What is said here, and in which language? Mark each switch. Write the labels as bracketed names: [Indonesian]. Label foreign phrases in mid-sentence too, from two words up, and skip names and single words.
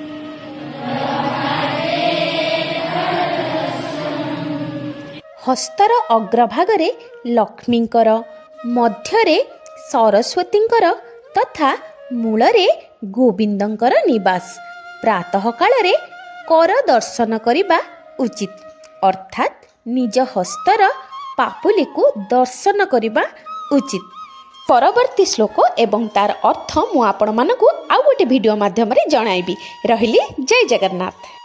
[Odia] ହସ୍ତର ଅଗ୍ରଭାଗରେ ଲକ୍ଷ୍ମୀଙ୍କର, ମଧ୍ୟରେ ସରସ୍ୱତୀଙ୍କର ତଥା ମୂଳରେ ଗୋବିନ୍ଦଙ୍କର ନିବାସ। ପ୍ରାତଃ କାଳରେ କର ଦର୍ଶନ କରିବା ଉଚିତ, ଅର୍ଥାତ ନିଜ ହସ୍ତର ପାପୁଲି କୁ ଦର୍ଶନ କରିବା ଉଚିତ। ପରବର୍ତ୍ତୀ ଶ୍ଳୋକ ଏବଂ ତାର ଅର୍ଥ ମୁଁ ଆପଣ ମାନଙ୍କୁ ଆଉ ଗୋଟେ ଭିଡିଓ ମାଧ୍ୟମ ରେ ଜଣାଇବି। ରହିଲି ଜୟ ଜଗନ୍ନାଥ।